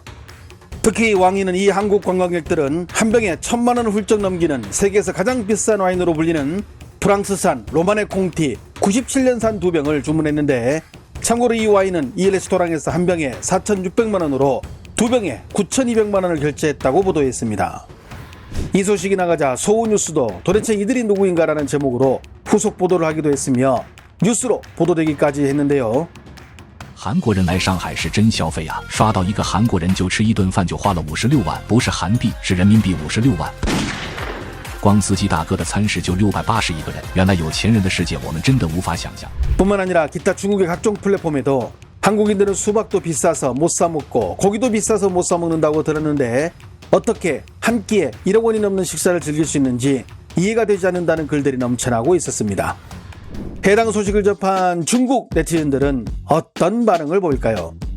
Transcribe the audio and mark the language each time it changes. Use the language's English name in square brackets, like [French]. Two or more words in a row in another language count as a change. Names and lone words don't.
[Korean] 특히 왕이는 이 한국 관광객들은 한 병에 1,000만 원을 훌쩍 넘기는 세계에서 가장 비싼 와인으로 불리는 프랑스산 로마네 콩티 97년산 2병을 주문했는데 참고로 이 와인은 이 레스토랑에서 한 병에 4,600만 원으로 2병에 9,200만 원을 결제했다고 보도했습니다. 이 소식이 나가자 소우뉴스도 도대체 이들이 누구인가라는 제목으로 후속 보도를 하기도 했으며 뉴스로 보도되기까지 했는데요. [Chinese] 韩国人来上海是真消费啊！刷到一个韩国人就吃一顿饭就花了56万，不是韩币，是人民币56万。光司机大哥的餐食就680一个人，原来有钱人的世界我们真的无法想象。 [Korean] 뿐만 아니라 기타 중국의 각종 플랫폼에도 한국인들은 수박도 비싸서 못 사 먹고 고기도 비싸서 못 사 먹는다고 들었는데 어떻게 한 끼에 1억 원이 넘는 식사를 즐길 수 있는지 이해가 되지 않는다는 글들이 넘쳐나고 있었습니다. 해당 소식을 접한 중국 네티즌들은 어떤 반응을 보일까요?